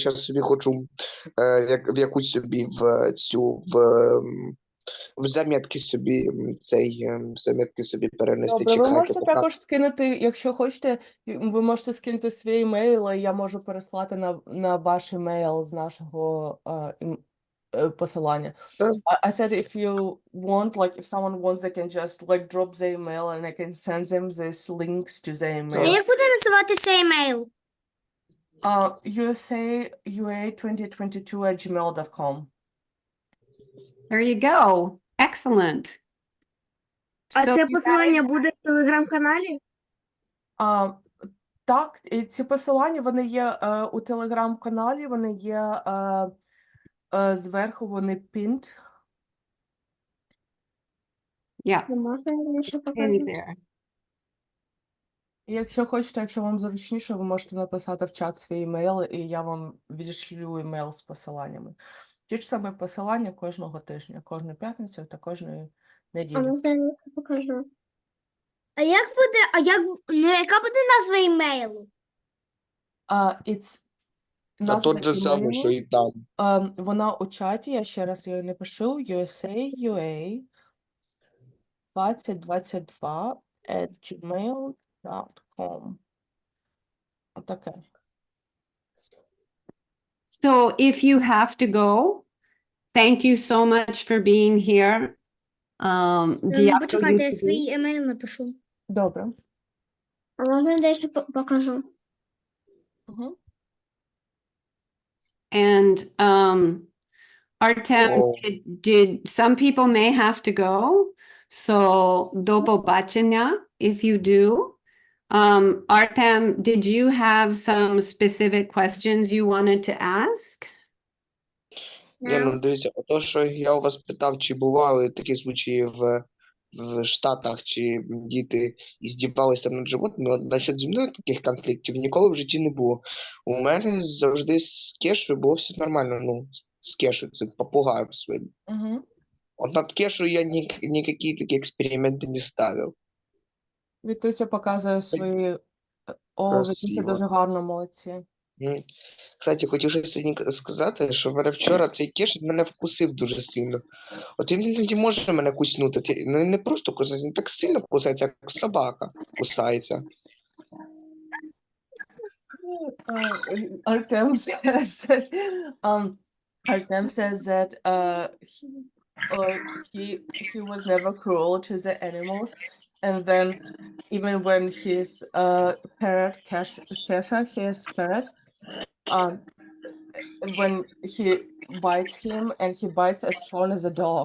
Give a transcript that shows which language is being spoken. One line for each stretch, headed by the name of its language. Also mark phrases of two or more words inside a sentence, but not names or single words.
Ukrainian: Зараз собі хочу в якусь собі в заметки собі заметки собі перенести. Добре, ви Чекайте, можете поки. також скинути, якщо хочете, ви можете скинути свій емейл, і я можу переслати на ваш емейл з нашого посилання. Так.
English: I said if you want, like if someone wants, they can just like drop the email and I can send them these links to the
Ukrainian: А
English: email.
Ukrainian: як буде називатися емейл?
English: USA2022@gmail.com. There you go. Excellent.
Ukrainian: А
English: So
Ukrainian: це
English: you
Ukrainian: посилання буде в телеграм-каналі? Так, і ці посилання, вони є у телеграм-каналі, вони є зверху, вони pinned.
English: yeah,
Ukrainian: Не можна мені ще
English: in
Ukrainian: показати?
English: there.
Ukrainian: І якщо хочете, якщо вам зручніше, ви можете написати в чат свій емейл, і я вам відшлю емейл з посиланнями. Ті ж самі посилання кожного тижня, кожну п'ятницю та кожної А неділі. можна я покажу? Яка буде назва емейлу?
English: It's
Ukrainian: А назва тут же саме, імейлу, що і там. вона у чаті, я ще раз її напишу, USA 2022@gmail.com. Отаке.
English: So if you have to go, thank you so much for being here.
Ukrainian: Дякую Почекайте, я тобі. свій емейл напишу. Добре. А можна я дещо покажу? Угу.
English: And Artem, О. did some people may have to go, so
Ukrainian: до побачення
English: if you do. Artem, did you have some specific questions you wanted to ask?
Ukrainian: Ні, ну дивіться, то, що я у вас питав, чи бували такі случаї в Штатах, чи діти іздівались там над животними, от насчет зі мною таких конфліктів ніколи в житті не було. У мене завжди з Кешою було все нормально, ну, з Кешою, це попугаєм своїм. Угу. От над Кешою я ніякі такі експерименти не ставив. Вітуся показує свої... О, Вітуся Красиво. дуже гарно, молодці. Кстати, хотів ще сьогодні сказати, що мене вчора цей Кеш мене вкусив дуже сильно. От він іноді може мене куснути. Ну, не просто кусається, він так сильно кусається, як собака кусається.
English: Artem says that he was never cruel to the animals, and then even when his parrot Kesha, his parrot, when he bites him and he bites as strong as a dog.